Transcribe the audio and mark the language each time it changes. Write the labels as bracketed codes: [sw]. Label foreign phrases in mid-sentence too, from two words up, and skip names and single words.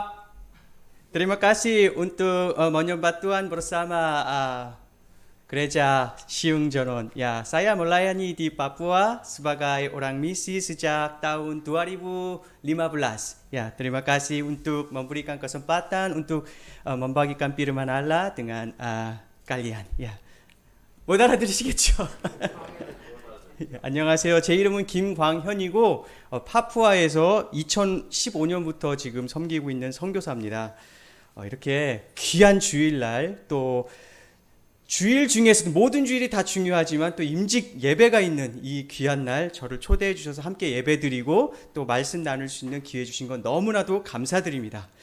[id] Terima kasih untuk menyembah Tuhan bersama Gereja Siung Jonon. Ya, saya melayani di Papua sebagai orang misi sejak tahun 2015. Ya, terima kasih untuk memberikan kesempatan untuk membagikan firman Allah dengan kalian. Ya, [ko] 못 알아들으시겠죠? 안녕하세요. 제 이름은 김광현이고 파푸아에서 2015년부터 지금 섬기고 있는 선교사입니다. 이렇게 귀한 주일날, 또 주일 중에서도 모든 주일이 다 중요하지만 또 임직 예배가 있는 이 귀한 날 저를 초대해 주셔서 함께 예배드리고 또 말씀 나눌 수 있는 기회 주신 건 너무나도 감사드립니다.